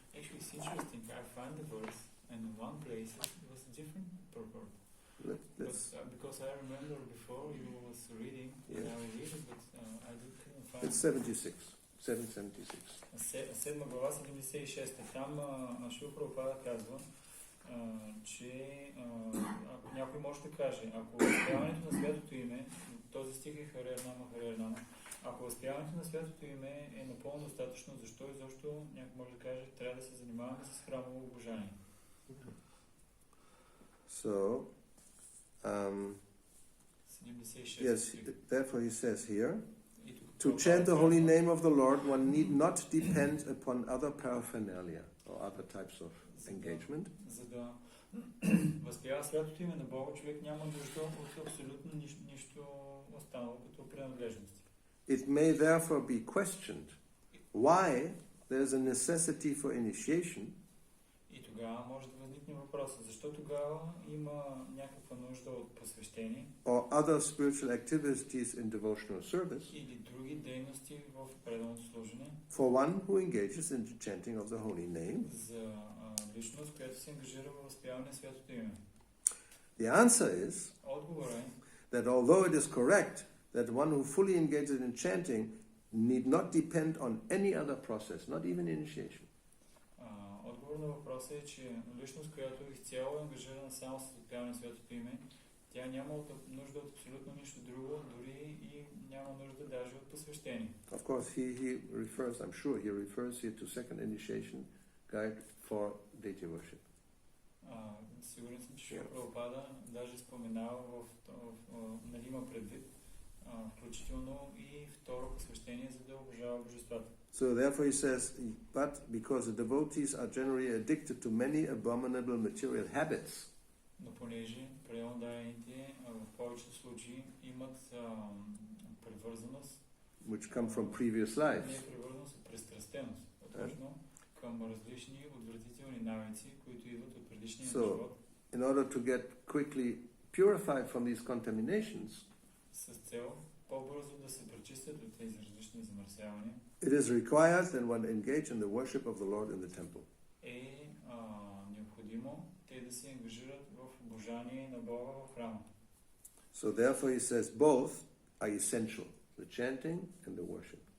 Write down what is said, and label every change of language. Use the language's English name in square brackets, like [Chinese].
[English] Actually, it's interesting. I find the verse, and in one place it was a different purport. Because I remember before you was reading, and I was reading, but I couldn't find. It's 76. 776. [Bulgarian] 7 глава, 76. Там Шрила Прабхупада казва, че ако някой може да каже, ако възпяването на святото име, този стих е Харернама, ако възпяването на святото име е напълно достатъчно, защо изобщо някой може да каже, трябва да се занимаваме с храмово обожание? [English] So, 76. yes, therefore he says here, to chant the holy name of the Lord, one need not depend upon other paraphernalia or other types of engagement. [Bulgarian] За да възпява святото име на Бога, човек няма нужда от абсолютно нищо останало като принадлежности. [English] It may therefore be questioned why there is a necessity for initiation [Bulgarian] И тогава може да възникне въпроса, защо тогава има някаква нужда от посвещение [English] or other spiritual activities in devotional service [Bulgarian] или други дейности в преданото служене [English] for one who engages in the chanting of the holy name? [Bulgarian] за личност, която се ангажира в възпяване на святото име. [English] The answer is [Bulgarian] Отговорът е, [English] that although it is correct that one who fully engages in chanting need not depend on any other process, not even initiation. [Bulgarian] отговор на въпроса е, че личност, която изцяло е ангажирана само с възпяване на святото име, тя няма нужда от абсолютно нищо друго, дори и няма нужда даже от посвещение. [English] Of course, he refers, I'm sure, he refers here to second initiation guide for deity worship. [Bulgarian] Сигурен съм, че Шила Прабхупада даже споменава нали има предвид, включително и второ посвещение, за да обожава божествата. [English] So therefore he says, but because the devotees are generally addicted to many abominable material habits, [Bulgarian] Но понеже преданданите в повечето случаи имат привързаност, [English] which come from previous lives, [Bulgarian] не привързаност, а пристрастеност, точно към различни отвратителни навици, които идват от предишния живот. [English] In order to get quickly purified from these contaminations, [Bulgarian] С цел по-бързо да се пречистят от тези различни замърсявания, [English] it is required that one engage in the worship of the Lord in the temple. [Bulgarian] е необходимо те да се ангажират в обожание на Бога в храма. [English] So therefore he says both are essential, the chanting and the worship.